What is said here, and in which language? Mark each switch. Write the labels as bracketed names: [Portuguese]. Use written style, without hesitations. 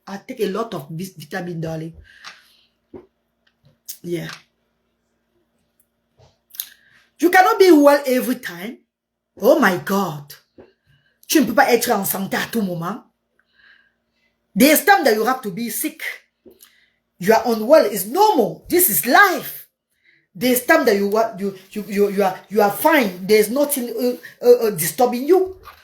[English] I take a lot of vitamin, darling. Yeah. You cannot be well every time. Oh my God. [French] Tu ne peux pas être en santé à tout moment. [English] There's time that you have to be sick. You are unwell. It's normal. This is life. There's time that you are fine. There's nothing disturbing you.